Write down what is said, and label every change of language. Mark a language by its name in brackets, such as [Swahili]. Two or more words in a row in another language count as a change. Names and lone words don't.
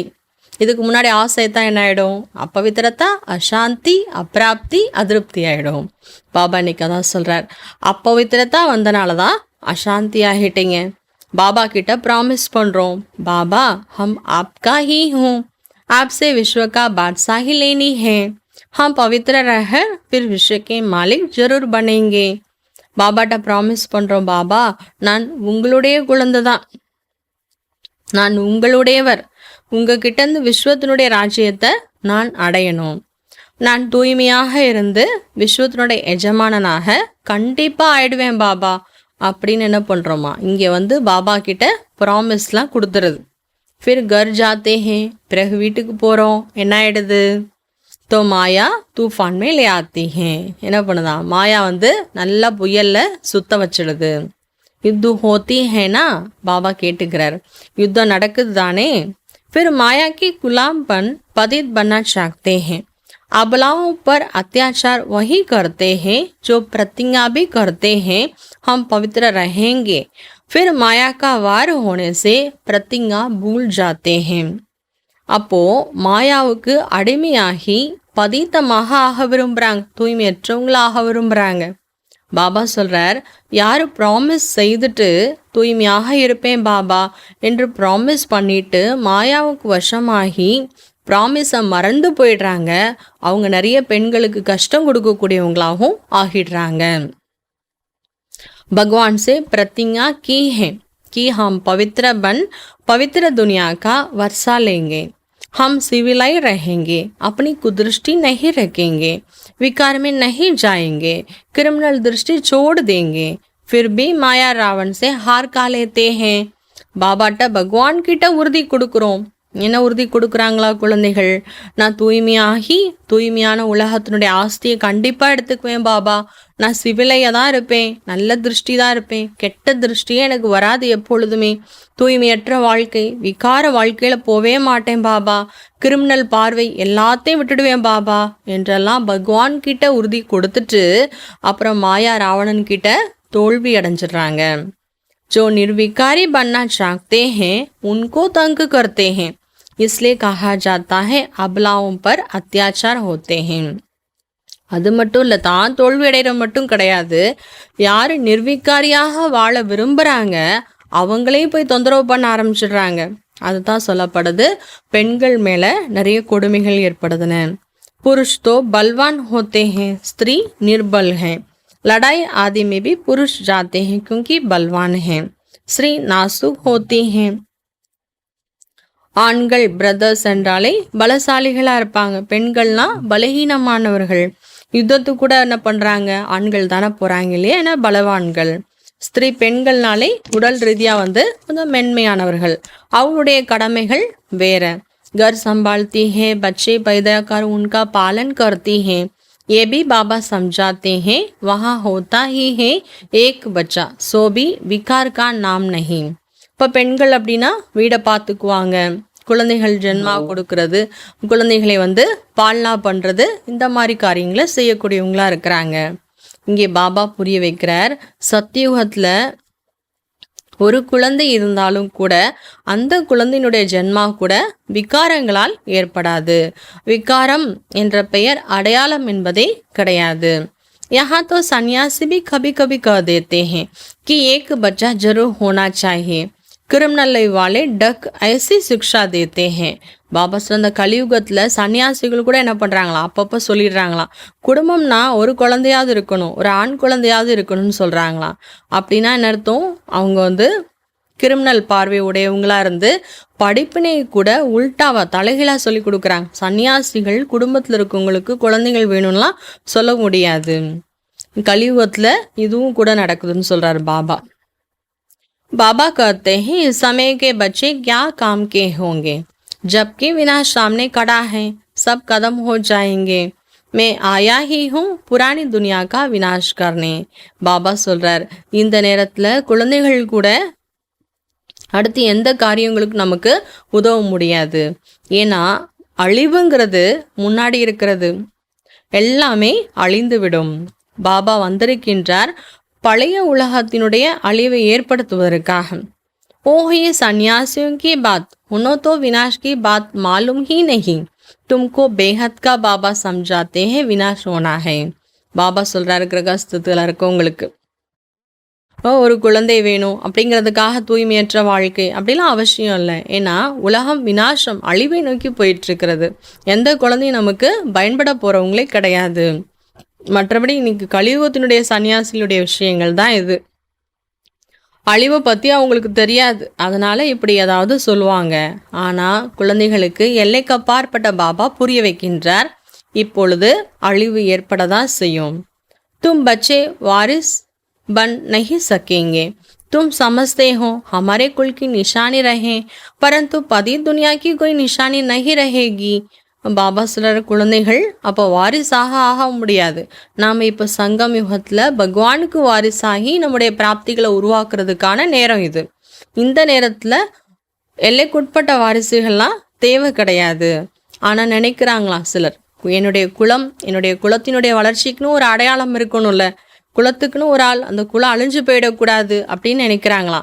[Tamil] இதுக்கு முன்னாடி ஆசை தான் என்ன ஆகிடும்? அப்பவித்திரத்தா, அசாந்தி, அப்பிராப்தி, அதிருப்தி ஆகிடும். பாபா இன்னைக்கு அதான் சொல்கிறார், அப்பவித்திரத்தா வந்தனால தான் அசாந்தி ஆகிட்டீங்க. பாபா கிட்ட ப்ராமிஸ் பண்ணுறோம், பாபா [Hindi] हम आपका ही हूँ, आपसे विश्व का बादशाही लेनी है, हम पवित्र रह फिर विश्व के मालिक जरूर बनेंगे. [Tamil] பாபாட்ட ப்ராமிஸ் பண்ணுறோம், பாபா நான் உங்களுடைய குழந்தை தான், நான் உங்களுடையவர், உங்ககிட்டேருந்து விஸ்வத்தினுடைய ராஜ்யத்தை நான் அடையணும், நான் தூய்மையாக இருந்து விஸ்வத்தினுடைய எஜமானனாக கண்டிப்பாக ஆயிடுவேன் பாபா அப்படின்னு என்ன பண்ணுறோமா, இங்கே பாபா கிட்ட ப்ராமிஸ்லாம் கொடுத்துருது. [Hindi] फिर घर जाते हैं, [Tamil] பிறகு வீட்டுக்கு போகிறோம், என்ன ஆயிடுது? [Hindi] तो माया तूफ़ान मेले आती है, [Tamil] என்ன பண்ணுதா, மாயா நல்லா புயலில் சுத்த வச்சிடுது. [Hindi] युद्ध होती है ना, [Tamil] பாபா கேட்டுக்கிறார், யுத்தம் நடக்குது தானே. [Hindi] फिर माया की गुलामपन पतित बनना चाहते हैं, अबलाओं पर अत्याचार वही करते हैं जो प्रतिज्ञा भी करते हैं हम पवित्र रहेंगे, फिर माया का वार होने से प्रतिज्ञा भूल जाते हैं. [Tamil] அப்போ மாயாவுக்கு அடிமையாகி பதீத்தமாக ஆக விரும்புகிறாங்க, தூய்மையற்றவங்களாக விரும்புகிறாங்க. பாபா சொல்கிறார், யார் ப்ராமிஸ் செய்துட்டு தூய்மையாக இருப்பேன் பாபா என்று ப்ராமிஸ் பண்ணிட்டு மாயாவுக்கு வசமாகி ப்ராமிஸை மறந்து போயிடுறாங்க, அவங்க நிறைய பெண்களுக்கு கஷ்டம் கொடுக்கக்கூடியவங்களாகவும் ஆகிடுறாங்க. [Hindi] भगवान से प्रतिज्ञा की है कि हम पवित्र बन पवित्र दुनिया का वर्षा लेंगे, हम सिविलाई रहेंगे, अपनी कुदृष्टि नहीं रखेंगे, विकार में नहीं जाएंगे, क्रिमिनल दृष्टि छोड़ देंगे, फिर भी माया रावण से हार का लेते हैं. [Tamil] பாபாட்ட பகவான் கிட்ட உறுதி கொடுக்குறோம். என்ன உறுதி கொடுக்குறாங்களா குழந்தைகள்? நான் தூய்மையாகி தூய்மையான உலகத்தினுடைய ஆஸ்தியை கண்டிப்பாக எடுத்துக்குவேன் பாபா, நான் சிவிலையாக தான் இருப்பேன், நல்ல திருஷ்டி தான் இருப்பேன், கெட்ட திருஷ்டியே எனக்கு வராது எப்பொழுதுமே, தூய்மையற்ற வாழ்க்கை விகார வாழ்க்கையில் போவே மாட்டேன் பாபா, கிரிமினல் பார்வை எல்லாத்தையும் விட்டுடுவேன் பாபா என்றெல்லாம் பகவான் கிட்ட உறுதி கொடுத்துட்டு அப்புறம் மாயா ராவணன் கிட்ட தோல்வி அடைஞ்சிடுறாங்க. [Hindi] जो निर्विकारी बनना चाहते हैं उनको तंग करते हैं, इसलिए कहा जाता है अबलाओं पर अत्याचार होते हैं. [Tamil] அது மட்டும் இல்லை, தான் தோல்வி அடைகிற மட்டும் கிடையாது, யார் நிர்விகாரியாக வாழ விரும்புகிறாங்க அவங்களே போய் தொந்தரவு பண்ண ஆரம்பிச்சிடுறாங்க. அதுதான் சொல்லப்படுது, பெண்கள் மேலே நிறைய கொடுமைகள் ஏற்படுதுன்னு. [Hindi] पुरुष तो बलवान होते हैं, स्त्री निर्बल है, लड़ाई आदि में भी पुरुष जाते हैं क्योंकि बलवान हैं, स्त्री नाजुक होती हैं. [Tamil] ஆண்கள் பிரதர்ஸ் என்றாலே பலசாலிகளாக இருப்பாங்க, பெண்கள்னா பலகீனமானவர்கள். யுத்தத்துக்கு கூட என்ன பண்ணுறாங்க, ஆண்கள் தானே போகிறாங்க இல்லையா, ஏன்னா பலவான்கள். ஸ்திரீ பெண்கள்னாலே உடல் ரீதியாக கொஞ்சம் மென்மையானவர்கள், அவங்களுடைய கடமைகள் வேற. [Hindi] घर संभालती है, बच्चे पैदा कर उनका पालन करती हैं, ये भी बाबा समझाते हैं, वहाँ होता ही है एक बच्चा, सो भी विकार का नाम नहीं. [Tamil] இப்போ பெண்கள் அப்படின்னா வீடை பார்த்துக்குவாங்க, குழந்தைகள் ஜென்மா கொடுக்கறது, குழந்தைகளை பால்னா பண்ணுறது, இந்த மாதிரி காரியங்களை செய்யக்கூடியவங்களா இருக்கிறாங்க. இங்கே பாபா புரிய வைக்கிறார், சத்தியுகத்தில் ஒரு குழந்தை இருந்தாலும் கூட அந்த குழந்தையினுடைய ஜென்மா கூட விகாரங்களால் ஏற்படாது. விகாரம் என்ற பெயர் அடையாளம் என்பதே கிடையாது. [Hindi] यहाँ तो सन्यासी भी कभी कभी कह देते हैं कि एक बच्चा जरूर होना चाहिए, क्रिमिनल वाले डक ऐसी शिक्षा देते हैं. [Tamil] பாபா சொன்ன கலியுகத்தில் சன்னியாசிகள் கூட என்ன பண்ணுறாங்களா, அப்பப்போ சொல்லிடுறாங்களாம், குடும்பம்னா ஒரு குழந்தையாவது இருக்கணும், ஒரு ஆண் குழந்தையாவது இருக்கணும்னு சொல்கிறாங்களாம். அப்படின்னா என்ன அர்த்தம், அவங்க கிரிமினல் பார்வை உடையவங்களாக இருந்து படிப்பினை கூட உல்டாவா தலைகளாக சொல்லி கொடுக்குறாங்க. சன்னியாசிகள் குடும்பத்தில் இருக்கவங்களுக்கு குழந்தைகள் வேணும்லாம் சொல்ல முடியாது. கலியுகத்தில் இதுவும் கூட நடக்குதுன்னு சொல்கிறார் பாபா. [Hindi] बाबा कहते हैं इस समय के बच्चे क्या काम के होंगे, जबकि विनाश सामने खड़ा है, सब कदम हो जाएंगे, मैं आया ही हूँ पुरानी दुनिया का विनाश करने. [Tamil] பாபா சொல்றார், இந்த நேரத்தில் குழந்தைகள் கூட அடுத்து எந்த காரியங்களுக்கு நமக்கு உதவ முடியாது, ஏன்னா அழிவுங்கிறது முன்னாடி இருக்கிறது, எல்லாமே அழிந்து விடும். பாபா வந்திருக்கின்றார் பழைய உலகத்தினுடைய அழிவை ஏற்படுத்துவதற்காக [Hindi] ओह ये सन्यासियों की बात उन्हों तो विनाश की बात मालूम ही नहीं तुमको बेहद का बाबा समझाते हैं विनाश होना है [Tamil] பாபா சொல்றாரு கிரகஸ்தத்தில் இருக்கவங்களுக்கு ஒரு குழந்தை வேணும் அப்படிங்கிறதுக்காக தூய்மையற்ற வாழ்க்கை அப்படிலாம் அவசியம் இல்லை. ஏன்னா உலகம் வினாசம் அழிவை நோக்கி போயிட்டு இருக்கிறது. எந்த குழந்தையும் நமக்கு பயன்பட போறவங்களே கிடையாது. மற்றபடி இன்னைக்கு கலியுகத்தினுடைய சன்னியாசிகளுடைய விஷயங்கள் தான் இது. அழிவை பற்றி அவங்களுக்கு தெரியாது, அதனால இப்படி ஏதாவது சொல்லுவாங்க. ஆனால் குழந்தைகளுக்கு எல்லைக்கு அப்பாற்பட்ட பாபா புரிய வைக்கின்றார். இப்பொழுது அழிவு ஏற்பட தான் செய்யும். [Hindi] तुम बच्चे वारिस बन नहीं सकेंगे तुम समझते हो हमारे कुल की निशानी रहे परंतु पतित दुनिया की कोई निशानी नहीं रहेगी. [Tamil] பாபா சொல்கிற குழந்தைகள் அப்போ வாரிசாக ஆக முடியாது. நாம் இப்போ சங்கம் யுகத்தில் பகவானுக்கு வாரிசாகி நம்முடைய பிராப்திகளை உருவாக்குறதுக்கான நேரம் இது. இந்த நேரத்தில் எல்லைக்குட்பட்ட வாரிசுகள்லாம் தேவை கிடையாது. ஆனால் நினைக்கிறாங்களாம் சிலர், என்னுடைய குலத்தினுடைய வளர்ச்சிக்குன்னு ஒரு அடையாளம் இருக்கணும்ல, குலத்துக்குன்னு ஒரு ஆள், அந்த குலம் அழிஞ்சு போயிடக்கூடாது அப்படின்னு நினைக்கிறாங்களாம்.